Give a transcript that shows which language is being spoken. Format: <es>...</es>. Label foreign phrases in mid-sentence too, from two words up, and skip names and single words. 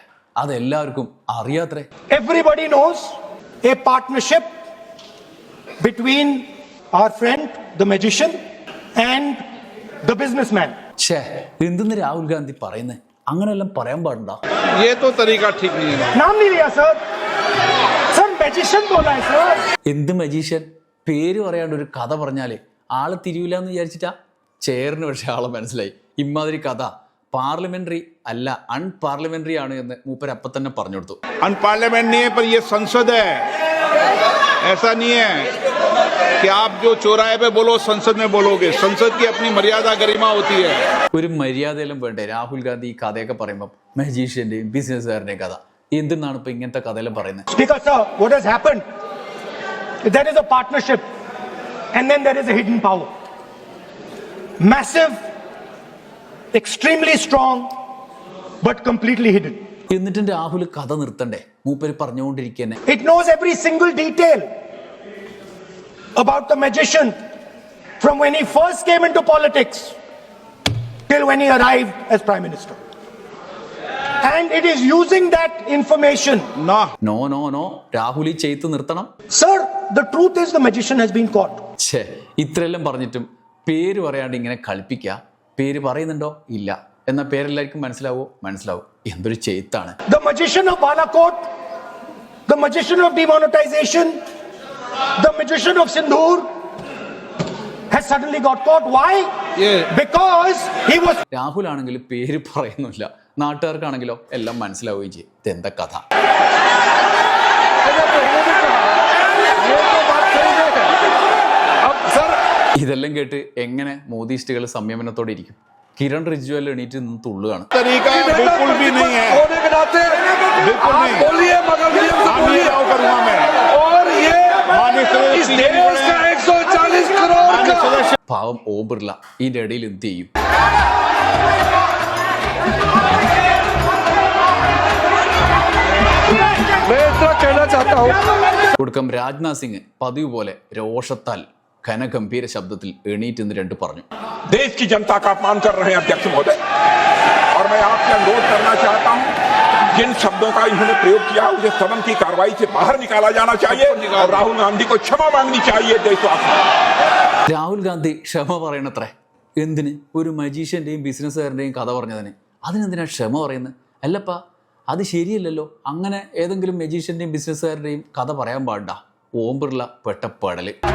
<ml>അതെല്ലാവർക്കും അറിയാത്രേ.</ml> <en>Everybody knows a partnership between our friend the magician and the businessman.</en> <ml>ഛേ, എന്തെന്ന് രാഹുൽ ഗാന്ധി പറയുന്നത്? അങ്ങനെയെല്ലാം പറയാൻ പാടുണ്ടോ?</ml> <hi>ये तो तरीका ठीक नहीं है। नाम नहीं लिया सर,</hi> <en>sir magician</en> <hi>बोला है सर।</hi> <ml>എന്ത് മജീഷ്യൻ? പേര് പറയാണ്ട് ഒരു കഥ പറഞ്ഞാല് ആള് തിരിയില്ല എന്ന് വിചാരിച്ചിട്ടാ? ചെയറിന് പക്ഷെ ആളെ മനസ്സിലായി. ഇമാതിരി കഥ പാർലമെന്ററി അല്ല അൺപാർലമെന്ററി ആണ് എന്ന് മൂപ്പര് അപ്പം തന്നെ പറഞ്ഞു കൊടുത്തു. अनपार्लियामेंट नहीं है, पर ये संसद है। ऐसा नहीं है कि आप जो चौराहे पे बोलो संसद में बोलोगे। संसद की अपनी मर्यादा गरिमा होती है। ഒരു മര്യാദയിലും വേണ്ടേ രാഹുൽ ഗാന്ധി ഈ കഥയൊക്കെ പറയുമ്പോൾ? മജീഷ്യന്റെയും ബിസിനസ്സുകാരൻ്റെയും കഥ എന്തെന്നാണ് ഇപ്പൊ ഇങ്ങനത്തെ കഥയെല്ലാം പറയുന്നത്?</ml> <en>Speaker sir, what has happened? There is a partnership and then there is a hidden power. Massive, extremely strong, but completely hidden.</en> <ml>എന്നിട്ടും രാഹുൽ കഥ നിർത്തണ്ടേ? മൂപ്പര് പറഞ്ഞുകൊണ്ടിരിക്കന്നെ.</ml> <en>It knows every single detail about the magician from when he first came into politics till when he arrived as Prime Minister. And it is using that information.</en> <hi>ना</hi> <ml>നോ രാഹുൽ ഈ ചെയ്ത് നിർത്തണം.</ml> <en>Sir, the truth is the magician has been caught.</en> <ml>ഛേ, ഇത്രയെല്ലാം പറഞ്ഞിട്ടും പേര് പറയാണ്ട് ഇങ്ങനെ കളിപ്പിക്കുക. പേര് പറയുന്നുണ്ടോ? ഇല്ല. എന്നാൽ പേരെല്ലാവർക്കും മനസ്സിലാവും. എന്തൊരു ചെയ്ത്താണ്.</ml> <en>The magician of Balakot, the magician of demonetization, the magician of Sindhur has suddenly got caught. Why? Yeah. Because he was</en> <ml>രാഹുൽ ആണെങ്കിൽ പേര് പറയുന്നില്ല, നാട്ടുകാർക്കാണെങ്കിലോ എല്ലാം മനസ്സിലാവുകയും ചെയ്യും. ഇതെന്താ കഥ?</ml> <hi>अब सर</hi> <ml>ഇതെല്ലാം കേട്ട് എങ്ങനെ മോദിസ്റ്റുകൾ സംയമനത്തോടെ ഇരിക്കും? കിരൺ റിജ്വൽ എണീറ്റ് നിന്ന് തുള്ളുകയാണ്.</ml> <hi>तरीका बिल्कुल भी नहीं है। होने के नाते बिल्कुल आप नहीं। बोलिए, मगर नियम से हाँ, बोलिए। नहीं करूंगा मैं। और ये माननीय सदस्य इस श्री देश का 140 करोड़ माननीय का सदस्य</hi> <ml>പാവം ഓം ബിർള ഇതിന്റെ ഇടയിൽ എന്ത് ചെയ്യും?</ml> <hi>मैं इतना कहना चाहता हूँ।</hi> <ml>ഒടുക്കം രാജ്നാഥ് സിംഗ് പതിവ് പോലെ രോഷത്താൽ ഘനഗംഭീര ശബ്ദത്തിൽ എണീറ്റ് നിന്ന് രണ്ട് പറഞ്ഞു.</ml> <hi>देश की जनता का अपमान कर रहे हैं अध्यक्ष महोदय, और मैं आपसे अनुरोध करना चाहता हूं, जिन शब्दों का इन्होंने प्रयोग किया उसे सदन की कार्रवाई से बाहर निकाला जाना चाहिए और राहुल गांधी को क्षमा मांगनी चाहिए देशवासी।</hi> <ml>രാഹുൽ ഗാന്ധി ക്ഷമ പറയണത്രേ. എന്തിന്? ഒരു മജീഷ്യന്റെയും ബിസിനസ്സുകാരന്റെയും കഥ പറഞ്ഞതിന്. അതിനെന്തിനാ ക്ഷമ പറയുന്നത്? അല്ലപ്പാ, അത് ശരിയല്ലല്ലോ. അങ്ങനെ ഏതെങ്കിലും മജീഷ്യന്റെയും ബിസിനസ്സുകാരന്റെയും കഥ പറയാൻ പാടില്ല. ഓം ബിർള പെട്ട പെടല്.</ml>